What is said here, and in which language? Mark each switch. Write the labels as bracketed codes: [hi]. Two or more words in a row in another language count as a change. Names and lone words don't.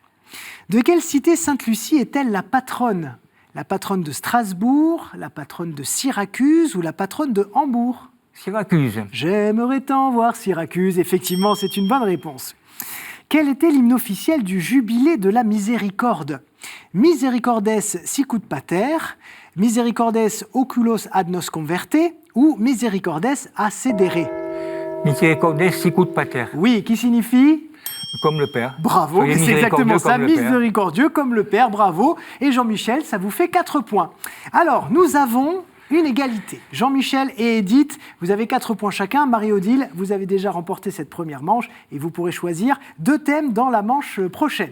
[fr] De quelle cité Sainte Lucie est-elle la patronne? La patronne de Strasbourg, la patronne de Syracuse ou la patronne de Hambourg? Syracuse. J'aimerais tant voir Syracuse. Effectivement, c'est une bonne réponse. Quel était l'hymne officiel du jubilé de la miséricorde? Misericordes sicut pater, Misericordes oculos ad nos converte ou Misericordes a sedere? Misericordes sicut pater. Oui, qui signifie? Comme le Père. Bravo, c'est exactement ça, miséricordieux comme le Père, bravo. Et Jean-Michel, ça vous fait 4 points. Alors, nous avons une égalité. Jean-Michel et Edith, vous avez 4 points chacun. Marie-Odile, vous avez déjà remporté cette première manche et vous pourrez choisir 2 thèmes dans la manche prochaine.